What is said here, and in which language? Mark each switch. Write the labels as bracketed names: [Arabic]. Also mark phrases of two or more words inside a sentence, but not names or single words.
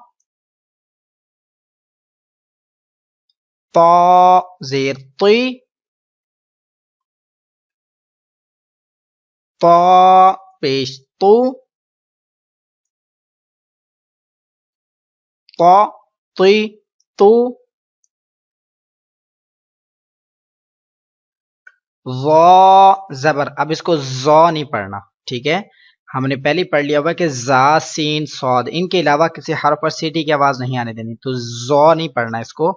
[Urdu] تا زیر طی، تا پیش تو، تا طی تو، ضا زبر، اب اس کو زا نہیں پڑھنا، ٹھیک ہے؟ ہم نے پہلے پڑھ لیا ہوا کہ زا سین صاد، ان کے علاوہ کسی حرف پر سیٹی کی آواز نہیں آنے دینی، تو زا نہیں پڑھنا اس کو.